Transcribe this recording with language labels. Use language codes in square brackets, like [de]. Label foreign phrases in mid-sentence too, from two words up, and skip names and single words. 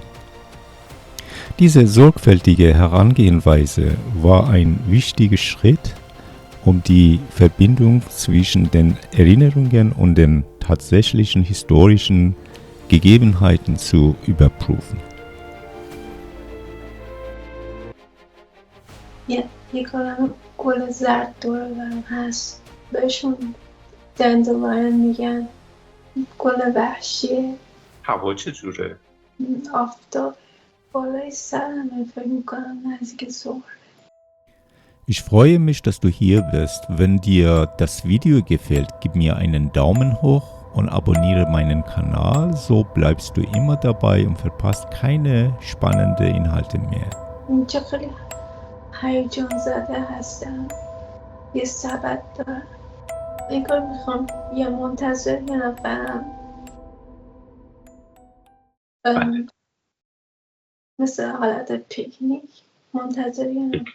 [de] Diese sorgfältige Herangehensweise war ein wichtiger Schritt, um die Verbindung zwischen den Erinnerungen und den tatsächlichen historischen Gegebenheiten zu überprüfen. [fa] یه کلم گل زرد دور برم هست بهشون دندلاین میگن گل وحشیه هوا چجوره؟ آفتاب بالای سرمه فکر میکنم نزدیک ظهر. [de] Ich freue mich, dass du hier bist. Wenn dir das Video gefällt, gib mir einen Daumen hoch und abonniere meinen Kanal. So bleibst du immer dabei und verpasst keine spannenden Inhalte mehr. [fa] اینجا خیلی هیجان زده هستم. یه سبد دارم. انگار میخوام یه منتظر یه نفرم مثل حالت پیکنیک منتظر یه نفر.